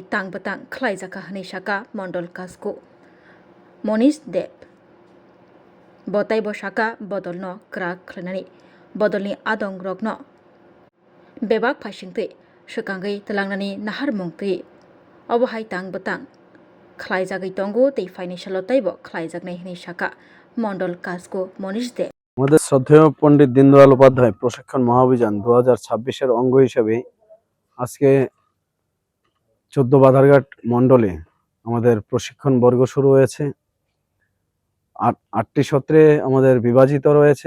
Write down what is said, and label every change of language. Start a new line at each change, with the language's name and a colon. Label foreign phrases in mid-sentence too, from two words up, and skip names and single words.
Kok Borok: तांबतां खलायजाखा हनै शाखा मंडल कासको मनीष देव बताय बशाखा बदलनो क्राक खलायनानै बदलनि आदं रकनो बेबाक फायसिंतै सोकांगै तलांनानि नाहार मंगतुयै अबहाय तांबतां खलायजागै तंगो तै फायनै सालतायबो खलायजागनाय हनै शाखा मंडल कासको मनीष देव
Bangla: আমাদের শ্রদ্ধেয় পণ্ডিত দীনদয়াল উপাধ্যায় প্রশিক্ষণ মহাঅভিযান 2026-এর অঙ্গ হিসেবে আজকে 14 বাধারঘাট মণ্ডলে আমাদের প্রশিক্ষণ বর্গ শুরু হয়েছে। 8টি সত্রে আমাদের বিভাজিত রয়েছে।